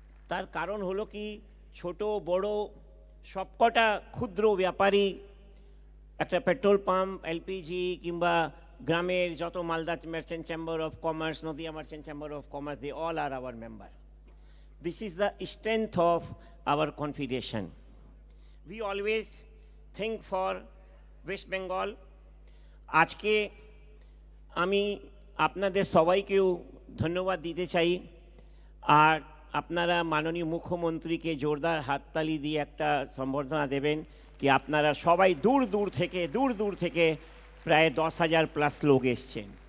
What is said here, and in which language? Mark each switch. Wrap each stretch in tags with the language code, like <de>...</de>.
<bn>তার কারণ হলো কি, ছোট বড় সবকটা ক্ষুদ্র ব্যাপারী, একটা পেট্রোল পাম্প, এলপিজি কিংবা গ্রামের যত Malda merchant chamber of commerce, Nadia merchant chamber of commerce,</bn> <en>they all are our member. This is the strength of our confederation. We always think for West Bengal.</en> <bn>আজকে আমি আপনাদের সবাইকেও ধন্যবাদ দিতে চাই, আর আপনারা মাননীয় মুখ্যমন্ত্রীকে জোরদার হাততালি দিয়ে একটা সম্বর্ধনা দেবেন কি আপনারা সবাই দূর দূর থেকে প্রায় 10,000+ লোক এসছেন।</bn>